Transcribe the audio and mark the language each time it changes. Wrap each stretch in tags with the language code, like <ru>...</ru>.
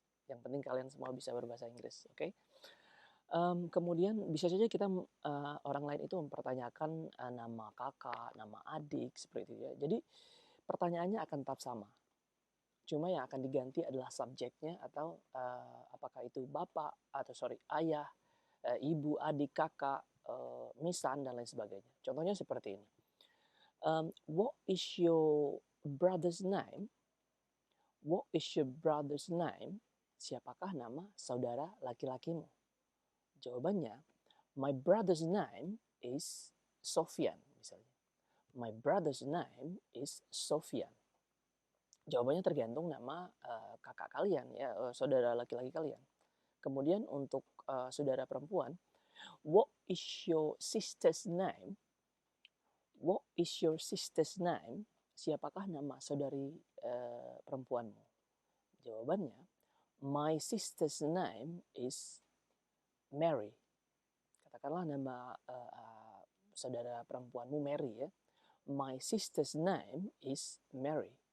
<id>Yang penting kalian semua bisa berbahasa Inggris, oke? Okay? Kemudian bisa saja kita orang lain itu mempertanyakan nama kakak, nama adik, seperti itu ya. Jadi pertanyaannya akan tetap sama. Cuma yang akan diganti adalah subjeknya atau apakah itu bapak atau ayah, ibu, adik, kakak, misan dan lain sebagainya. Contohnya seperti ini.</id> <en>What is your brother's name? What is your brother's name?</en> <id>Siapakah nama saudara laki-lakimu? Jawabannya,</id> <en>my brother's name is Sofyan</en> <id>misalnya.</id> <en>My brother's name is Sofyan.</en> <id>Jawabannya tergantung nama kakak kalian ya, saudara laki-laki kalian. Kemudian untuk saudara perempuan,</id> <en>what is your sister's name? What is your sister's name?</en> <id>Siapakah nama saudari perempuanmu? Jawabannya,</id> <en>my sister's name is Mary.</en> <id>Katakanlah nama saudara perempuanmu Mary ya.</id> <en>My sister's name is Mary.</en>